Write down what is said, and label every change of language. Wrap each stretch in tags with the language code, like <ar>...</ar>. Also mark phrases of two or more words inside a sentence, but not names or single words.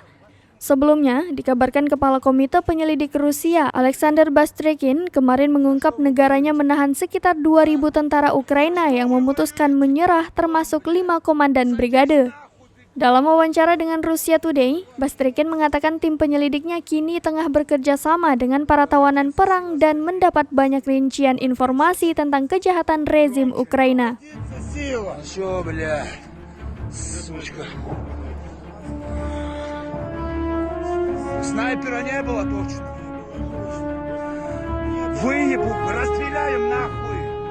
<id>Sebelumnya, dikabarkan Kepala Komite Penyelidik Rusia, Alexander Bastrykin, kemarin mengungkap negaranya menahan sekitar 2.000 tentara Ukraina yang memutuskan menyerah termasuk 5 komandan brigade. Dalam wawancara dengan Russia Today, Bastrykin mengatakan tim penyelidiknya kini tengah bekerja sama dengan para tawanan perang dan mendapat banyak rincian informasi tentang kejahatan rezim Ukraina.</id> <ru>Снайпера не было точно. Выебу, расстреляем нахуй.</ru>